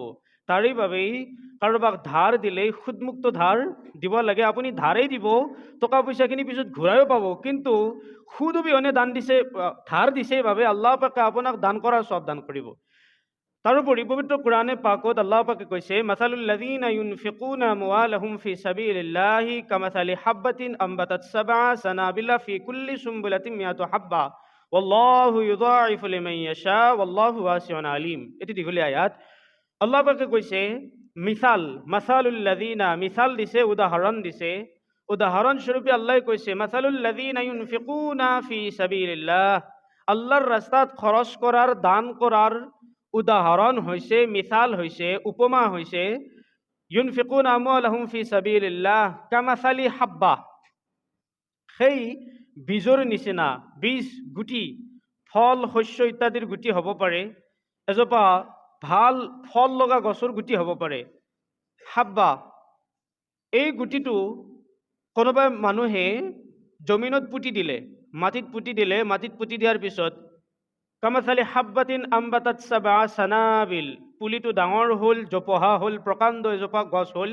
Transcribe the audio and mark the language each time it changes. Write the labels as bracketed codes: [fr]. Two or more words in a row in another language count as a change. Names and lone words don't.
[as] তাৰে বাবেই কাৰোবাক ধাৰ দিলে সুদমুক্ত ধাৰ দিব লাগে। আপুনি ধাৰেই দিব, টকা পইচাখিনি পিছত ঘূৰাইও পাব, কিন্তু সুদ অবিহনে দান দিছে, ধাৰ দিছে বাবে আল্লাহ পাকে আপোনাক দান কৰাৰ সব দান কৰিব। তাৰোপৰি পবিত্ৰ কোৰাণে পাকত আল্লাহ পাকে কৈছে, [ar] مثل الذين ينفقون أموالهم في سبيل الله كمثل حبة أنبتت سبع سنابل في كل سنبلة مائة حبة والله يضاعف لمن يشاء والله واسع عليم. [as] এটি দীঘলীয়া আয়াত। আল্লাহ পাকে কৈছে, মিসাল, [ar] مثل الذين, [as] মিসাল দিছে, উদাহৰণ দিছে। উদাহৰণ স্বৰূপে আল্লাহ কৈছে, [ar] مثل الذين ينفقون في سبيل الله, [as] আল্লাহৰ ৰাস্তাত খৰচ কৰাৰ, দান কৰাৰ উদাহৰণ হৈছে, মিসাল হৈছে, উপমা হৈছে, [ar] ينفقون أموالهم في سبيل الله كمثل حبة, [as] সেই বীজৰ নিচিনা। বীজ গুটি, ফল শস্য ইত্যাদিৰ গুটি হ'ব পাৰে, এজোপা ভাল ফল লগা গছৰ গুটি হ'ব পাৰে। হাব্বা, এই গুটিটো কোনোবা মানুহে জমিনত পুতি দিলে, মাটিত পুতি দিলে, মাটিত পুতি দিয়াৰ পিছত [ar] كمثل حبة أنبتت سبع سنابل, [as] পুলিটো ডাঙৰ হ'ল, জোপোহা হ'ল, প্ৰকাণ্ড এজোপা গছ হ'ল।